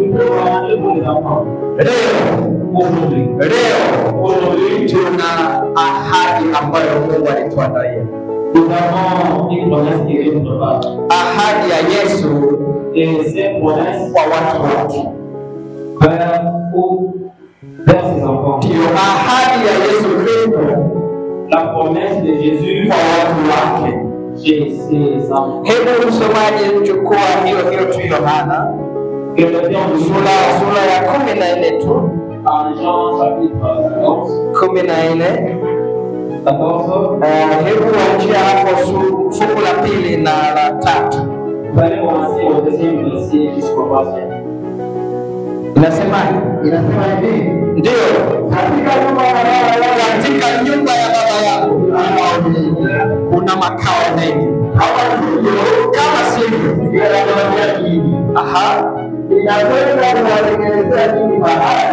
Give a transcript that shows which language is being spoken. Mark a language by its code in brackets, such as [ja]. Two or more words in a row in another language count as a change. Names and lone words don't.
[sw] Leo tuna ahadi ambayo Mungu alituandalia. Ahadi ya Yesu kwa watu wake. Ndio ahadi ya Yesu Kristo, [fr] la promesse de Jésus [sw] kwa watu wake. Hebu msomaji chukua hiyo tu Yohana sura ya 14 tu. [fr] en Jean chapitre 14. [sw] Hebu anzia hapo fungu la 2 na la 3. [fr] Fallait commencer au deuxième verset jusqu'au troisième. [sw] Inasemaje? Inasema hivi, ndio katika nyumba ya baba yangu kuna makao mengi. Kama sivyo, aha, ninakwenda kuwatengenezea nyinyi mahali.